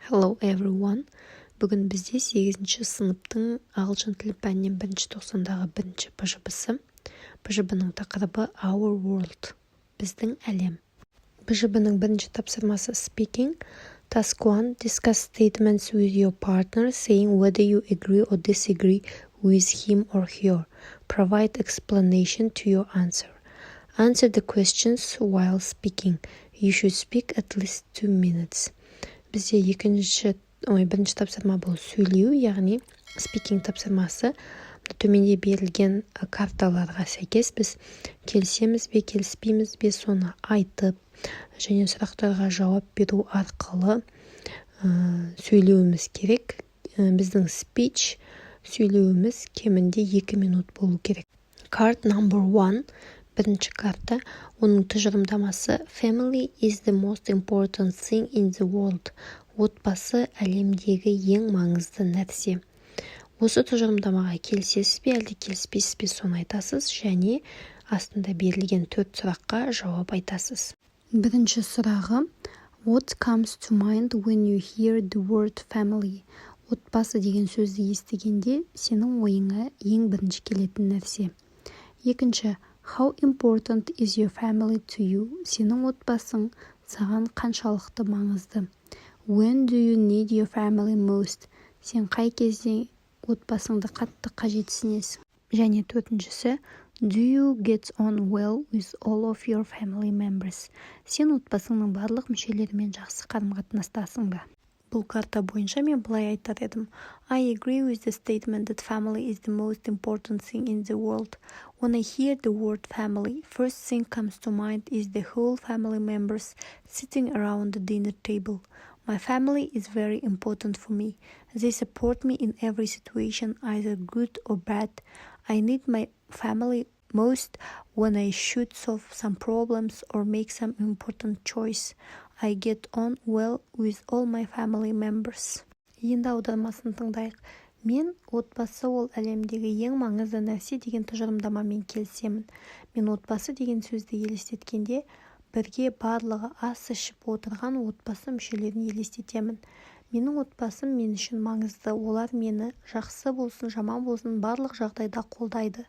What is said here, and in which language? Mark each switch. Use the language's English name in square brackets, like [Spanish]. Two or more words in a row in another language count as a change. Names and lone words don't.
[English] Hello everyone. [Kazakh] Бүгін бізде 8-ші сыныптың ағылшын тілі пәнінен 1-тоқсандағы 1-ші БЖБ-сы. БЖБ-ның тақырыбы [English] Our World. [Kazakh] Біздің әлем. БЖБ-ның 1-ші тапсырмасы speaking. Task 1. [English] Discuss statements with your partner saying whether you agree or disagree with him or her. Provide explanation to your answer. Answer the questions while speaking. You should speak at least 2 minutes. [Kazakh] Бізде бірінші тапсырма бұл сөйлеу, яғни speaking тапсырмасы. Төменде берілген карталарға сәйкес біз келісеміз бе, келіспейміз бе, соны айтып, және сұрақтарға жауап беру арқылы сөйлеуіміз керек. Біздің speech сөйлеуіміз кемінде 2 минут болу керек. [English] Card number 1. [Kazakh] Бірінші карта, оның тұжырымдамасы [English] Family is the most important thing in the world. [Kazakh] Отбасы әлемдегі ең маңызды нәрсе. Осы тұжырымдамаға келісесіз бе, әлде келіспейсіз бе, соны айтасыз, және астында берілген 4 сұраққа жауап айтасыз. Бірінші сұрағы [English] What comes to mind when you hear the word family? [Kazakh] Отбасы деген сөзді естігенде сенің ойыңа ең бірінші келетін нәрсе. Екінші [English] How important is your family to you? [Kazakh] Сенің отбасың саған қаншалықты маңызды? [English] When do you need your family most? [Kazakh] Сен қай кезде отбасыңды қатты қажетсінесің? Және төртіншісі [English] Do you get on well with all of your family members? [Kazakh] Сен отбасыңның барлық мүшелерімен жақсы қарым-қатынастасың ба? Бұл карта бойынша мен былай айтар едім. [English] I agree with the statement that family is the most important thing in the world. When I hear the word family, first thing comes to mind is the whole family members sitting around the dinner table. My family is very important for me. They support me in every situation, either good or bad. I need my family most when I should solve some problems or make some important choice. I get on well with all my family members. [Kazakh] Енді аудармасын тыңдайық. Мен отбасы ол әлемдегі ең маңызды нәрсе деген тұжырымдамамен келісемін. Мен отбасы деген сөзді елестеткенде бірге барлығы ас ішіп отырған отбасы мүшелерін елестетемін. Менің отбасым мен үшін маңызды. Олар мені жақсы болсын, жаман болсын барлық жағдайда қолдайды.